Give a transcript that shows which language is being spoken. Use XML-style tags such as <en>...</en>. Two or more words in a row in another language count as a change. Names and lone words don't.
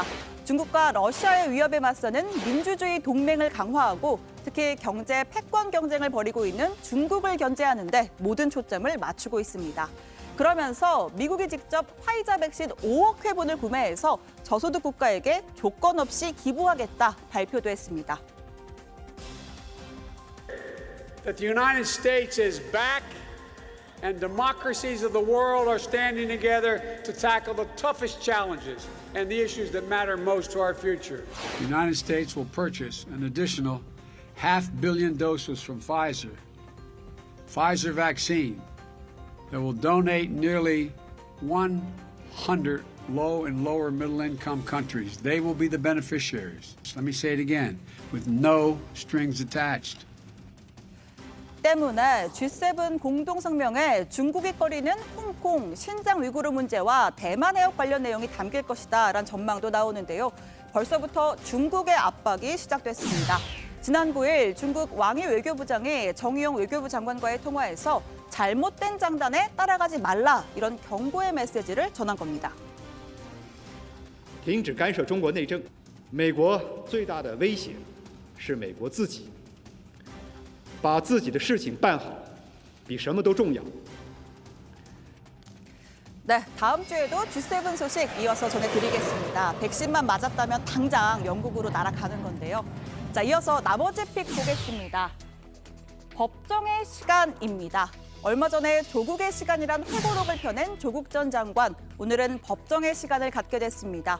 <ko>중국과 러시아의 위협에 맞서는 민주주의 동맹을 강화하고 특히 경제 패권 경쟁을 벌이고 있는 중국을 견제하는 데 모든 초점을 맞추고 있습니다. 그러면서 미국이 직접 화이자 백신 5억 회분을 구매해서 저소득 국가에게 조건 없이 기부하겠다 발표도 했습니다.</ko> <en>That the United States is back and democracies of the world are standing together to tackle the toughest challenges and the issues that matter most to our future. The United States will purchase an additional 500 million doses from Pfizer vaccine that will donate nearly 100 low and lower middle income countries. They will be the beneficiaries. Let me say it again, with no strings attached.</en> <ko>때문에 G7 공동성명에 중국이 꺼리는 홍콩, 신장 위구르 문제와 대만 해역 관련 내용이 담길 것이다라는 전망도 나오는데요. 벌써부터 중국의 압박이 시작됐습니다. 지난 9일 중국 왕이 외교부장이 정의용 외교부 장관과의 통화에서 잘못된 장단에 따라가지 말라 이런 경고의 메시지를 전한 겁니다.</ko> <zh>停止干涉中国内政，美国最大的威胁是美国自己。把自己的事情办好，比什么都重要。</zh> <ko>네, 다음 주에도 G7 소식 이어서 전해드리겠습니다. 백신만 맞았다면 당장 영국으로 날아가는 건데요. 자, 이어서 나머지 픽 보겠습니다. 법정의 시간입니다. 얼마 전에 조국의 시간이란 회고록을 펴낸 조국 전 장관, 오늘은 법정의 시간을 갖게 됐습니다.</ko>